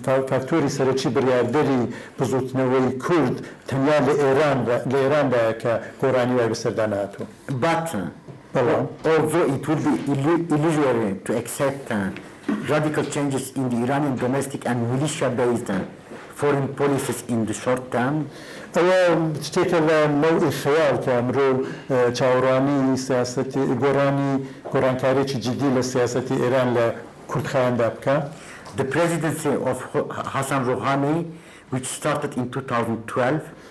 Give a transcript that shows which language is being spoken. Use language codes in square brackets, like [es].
[ku] فاکتۆری سەرەکی بڕیاردەری بزوتنەوەی کورد تەنیا لە ئێراندا کە گۆڕانی وای بەسەردان هاتووە. [en] But although it would be illusory to accept radical changes in the Iranian domestic and militia-based foreign policies in the short term, [ku] ئەوە شتێکە لە نەوعی خەیاڵ کە مرۆڤ چاوەڕوانی سیاسەتی گۆڕانکاریی جدی لە سیاسەتی ئێران لە کوردخایاندا بکە. [en] The presidency of Hassan Rouhani, which started in 2012,